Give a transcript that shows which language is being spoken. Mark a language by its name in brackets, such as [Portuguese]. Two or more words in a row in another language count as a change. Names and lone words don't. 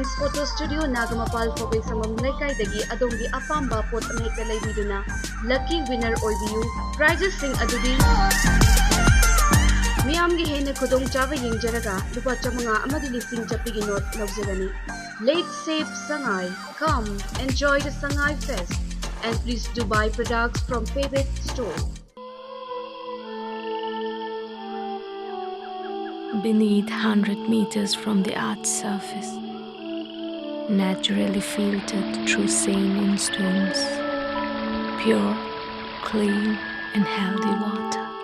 [Manipuri] Photo Studio Nagamapal Phobay Samam Lekai Dagi Adongi Apamba Pot Amhekta Leibiduna [English] Lucky Winner [Manipuri] Oibiu Prizes Sing Adudi Miyamgi Hene Kudong Chava Yingjaraga Lupa Chamanga Amadi Lising Chapigi Note Lovzagani. [English] Late safe Sangai, come enjoy the Sangai Fest and please do buy products from Pebet Store. Beneath 100 meters from the Earth's surface, naturally filtered through saline stones, pure, clean and healthy water.